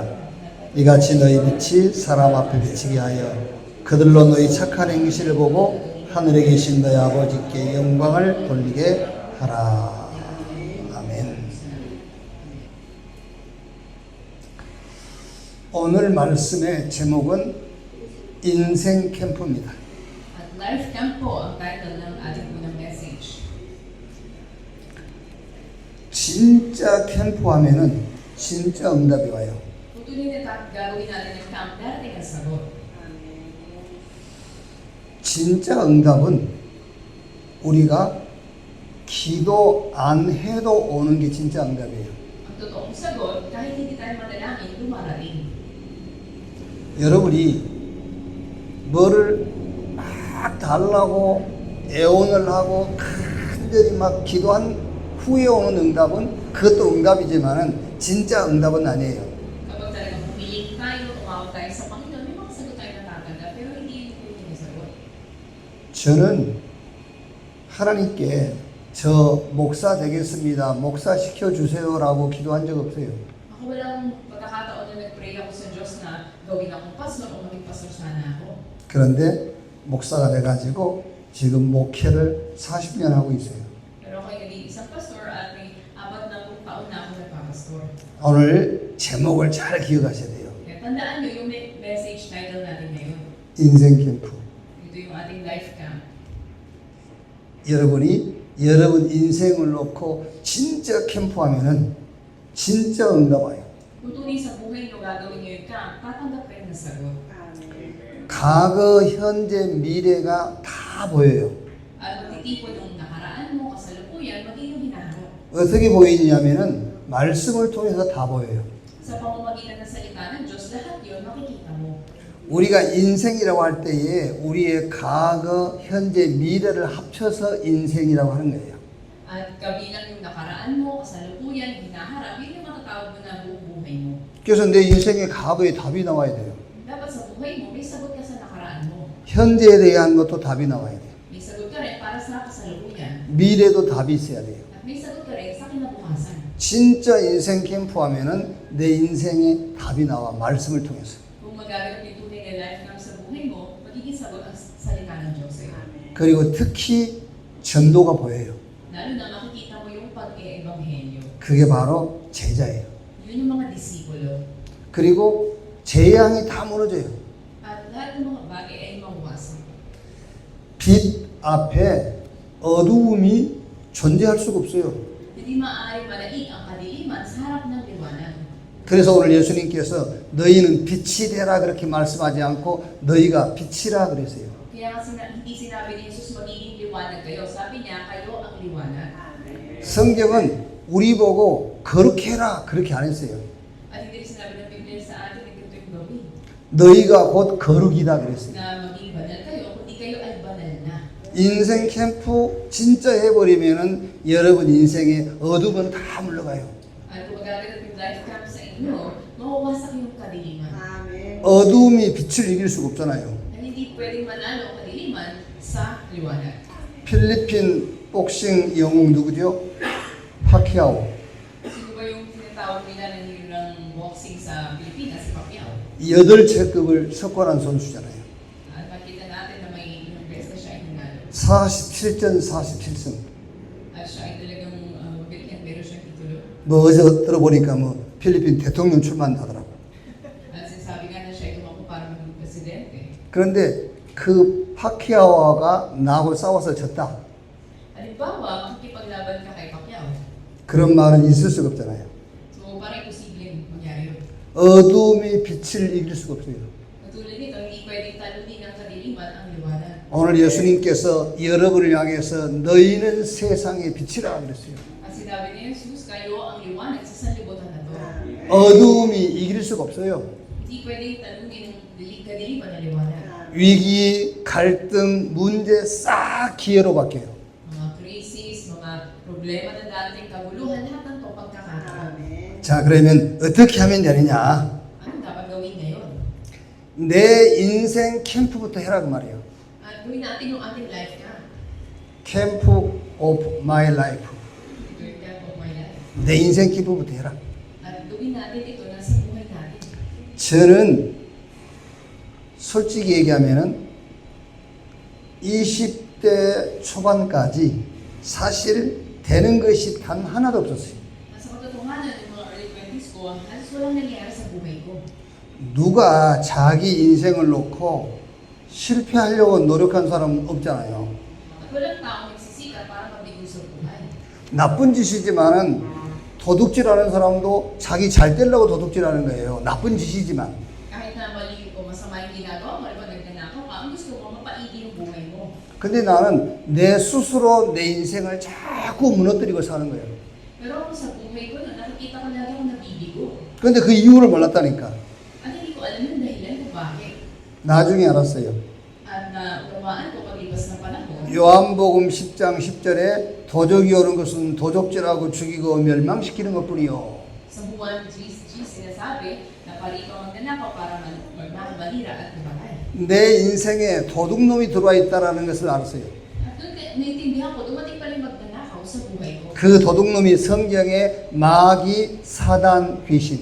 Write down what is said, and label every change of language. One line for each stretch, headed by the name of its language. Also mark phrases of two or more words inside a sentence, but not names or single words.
Korean: 이같이 너희 빛이 사람 앞에 비치게 하여 그들로 너희 착한 행실을 보고 하늘에 계신 너희 아버지께 영광을 돌리게 하라. 아멘. 오늘 말씀의 제목은 인생 캠프입니다.
Filipino: At
English: Life Camp
Filipino: po ang title ng ating unang message.
Korean: 진짜 캠프하면은 진짜 응답이 와요.
Filipino: Tutunin at gagawin natin ng camp, darating ang sagot.
Korean: 진짜 응답은 우리가 기도 안 해도 오는 게 진짜 응답이에요.
Filipino: Ang totoong sagot, kahit hindi tayo manalangin, dumarating.
Korean: 여러분이 뭐를 막 달라고 애원을 하고 간절히 막 기도한 후에 오는 응답은 그것도 응답이지만은 진짜 응답은 아니에요.
Filipino: Kapag talagang humiling tayo, tumawag tayo sa Panginoon, may mga sagot tayo natatanggap, pero hindi yun yung sagot.
Korean: 저는 하나님께 저 목사 되겠습니다. 목사 시켜주세요라고 기도한 적 없어요.
Filipino: Ako walang pagkakataon na nag-pray ako sa Diyos na gawin akong pastor o maging pastor sana ako.
Korean: 그런데 목사가 돼가지고 지금 목회를 40년 하고 있어요.
Filipino: Pero ako'y naging isang pastor at may 40 taon na ako nagpapastor.
Korean: 오늘 제목을 잘 기억하셔야 돼요.
Filipino: Kaya tandaan nyo yung
English: message title
Filipino: natin ngayon.
Korean: 인생 캠프.
Filipino: Ito yung ating
English: life camp.
Korean: 여러분이 여러분 인생을 놓고 진짜 캠프하면은 진짜 응답 와요.
Filipino: Tutunin sa buhay nyo gagawin nyo yung camp, tatanggap kayo ng sagot.
Korean: 과거, 현재, 미래가 다 보여요.
Filipino: At magtitipon yung nakaraan mo, kasalukuyan, maging yung hinaharap.
Korean: 어떻게 보이냐면은 말씀을 통해서 다 보여요.
Filipino: Sa pamamagitan ng salita ng Diyos, lahat yun makikita mo.
Korean: 우리가 인생이라고 할 때에 우리의 과거, 현재, 미래를 합쳐서 인생이라고 하는 거예요.
Filipino: At kabilang yung nakaraan mo, kasalukuyan, kasalukuyan, hinaharap, yun yung matatawag mo na buong buhay mo.
Korean: 그래서 내 인생의 과거에 답이 나와야 돼요.
Filipino: Dapat sa buhay mo, may sagot ka sa nakaraan mo.
Korean: 현재에 대한 것도 답이 나와야 돼요.
Filipino: May sagot ka rin para sa kasalukuyan.
Korean: 미래도 답이 있어야 돼요.
Filipino: At may sagot ka rin sa kinabukasan.
Korean: 진짜 인생 캠프 하면은 내 인생에 답이 나와 말씀을 통해서.
Filipino: Kung magaganap yung tunay na
English: life camp
Filipino: sa buhay mo, magiging sagot ang salita ng Diyos sa'yo.
Korean: 그리고 특히 전도가 보여요.
Filipino: Lalo na makikita mo yung pag-e-ebanghelyo.
Korean: 그게 바로 제자예요.
Filipino: Yun yung mga disipulo.
Korean: 그리고 재앙이 다 무너져요.
Filipino: At lahat ng mga bagay ay mawawasan.
Korean: 빛 앞에 어두움이 존재할 수가 없어요.
Filipino: Hindi maaari malaig ang kadiliman sa harap ng liwanag.
Korean: 그래서 오늘 예수님께서 너희는 빛이 되라 그렇게 말씀하지 않고 너희가 빛이라 그랬어요.
Filipino: Kaya nga hindi sinabi ni Jesus magiging liwanag kayo. Sabi niya, kayo ang liwanag.
Korean: 성경은 우리 보고 거룩해 해라 그렇게 안 했어요.
Filipino: At hindi rin sinabi ng Biblia sa atin na ganito yung gawin.
Korean: 너희가 곧 거룩이다 그랬어요.
Filipino: Na maging banal kayo, kundi kayo ay banal na.
Korean: 인생 캠프 진짜 해버리면은 여러분 인생의 어둠은 다 물러가요.
Filipino: At kung magaganap yung
English: life camp
Filipino: sa inyo, mawawasak yung kadiliman.
Korean: 어둠이 빛을 이길 수가 없잖아요.
Filipino: At hindi pwedeng manalo ang kadiliman sa liwanag.
Korean: 필리핀 복싱 영웅 누구죠? 파키아오.
Filipino: Sino ba yung tinatawag nila na nilang boxing sa Pilipinas, si Pacquiao?
Korean: 8체급을 석권한 선수잖아요.
Filipino: At makita natin na may ilang beses na siya ay nanalo.
Korean: 47전 47승.
Filipino: At siya ay talagang magaling at meron siyang titulo.
Korean: 뭐 어제 들어보니까 뭐 필리핀 대통령 출마한다더라고.
Filipino: At sinasabi nga na siya ay tumakbo para maging presidente.
Korean: 그런데 그 파키아오가 나하고 싸워서 졌다.
Filipino: Halimbawa, makikipaglaban ka kay Pacquiao.
Korean: 그런 말은 있을 수가 없잖아요.
Filipino: So, parang imposible mangyari yun.
Korean: 어둠이 빛을 이길 수가 없어요.
Filipino: Katulad nito, hindi pwedeng talunin ng kadiliman ang liwanag.
Korean: 오늘 예수님께서 여러분을 향해서 너희는 세상의 빛이라 그랬어요.
Filipino: At sinabi ni Jesus, kayo ang liwanag sa sanlibutan na to.
Korean: 어둠이 이길 수가 없어요.
Filipino: Hindi pwedeng talunin ng kadiliman ng liwanag.
Korean: 위기, 갈등, 문제 싹 기회로 바뀌어요.
Filipino: Mga crisis, mga problema na dating kaguluhan, lahat ng to pagkakataon.
Korean: 자, 그러면 어떻게 하면 되느냐?
Filipino: Ano dapat gawin ngayon?
Korean: 내 인생 캠프부터 해라 그 말이에요.
Filipino: At gawin natin yung ating
English: life camp. camp of my life. Third camp of my life.
Korean: 내 인생 캠프부터 해라.
Filipino: At gawin natin ito na sa buhay natin.
Korean: 저는 솔직히 얘기하면은 20대 초반까지 사실 되는 것이 단 하나도 없었어요.
Filipino: At sa katotohanan, yung mga
English: early 20s
Filipino: ko, halos walang nangyari sa buhay ko.
Korean: 누가 자기 인생을 놓고 실패하려고 노력한 사람은 없잖아요.
Filipino: At walang taong nagsisikat para mabigo sa buhay.
Korean: 나쁜 짓이지만은 도둑질하는 사람도 자기 잘 되려고 도둑질하는 거예요. 나쁜 짓이지만.
Filipino: Kahit na mali o masama yung ginagawa mo, alam mo, nagnanakaw ka, ang gusto mo, mapaigi yung buhay mo.
Korean: 근데 나는 내 스스로 내 인생을 자꾸 무너뜨리고 사는 거예요.
Filipino: Pero ako sa buhay ko, nakikita ko lagi ako nabibigo.
Korean: 근데 그 이유를 몰랐다니까.
Filipino: At hindi ko alam yung dahilan kung bakit.
Korean: 나중에 알았어요.
Filipino: At unawaan ko paglipas ng panahon.
Korean: 요한복음 10장 10절에 도적이 오는 것은 도적질하고 죽이고 멸망시키는 것뿐이요.
Filipino: Sa Juan 3:3 sinasabi na parito ang magnanakaw para malira at mabatay.
Korean: 내 인생에 도둑놈이 들어와 있다라는 것을 알았어요.
Filipino: At doon naiintindihan ko, dumating pa rin magnanakaw sa buhay ko.
Korean: 그 도둑놈이 성경에 마귀, 사단, 귀신.